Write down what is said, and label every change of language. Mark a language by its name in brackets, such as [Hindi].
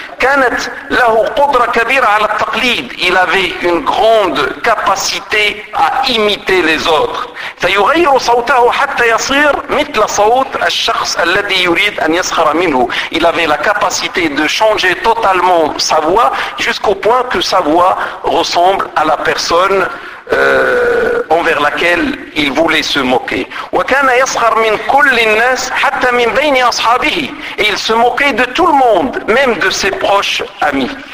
[Arabic] كانت له قدرة كبيرة على التقليد, [French] il avait une grande capacité à imiter les autres. [Arabic] فيغير صوته حتى يصير مثل صوت الشخص الذي يريد أن يسخر منه. [French] Il avait la capacité de changer totalement sa voix jusqu'au point que sa voix ressemble à la personne envers laquelle il voulait se moquer. [Arabic] وكان يسخر من كل الناس حتى من بين أصحابه, [French] et il se moquait de tout le monde, même de ses proches amis.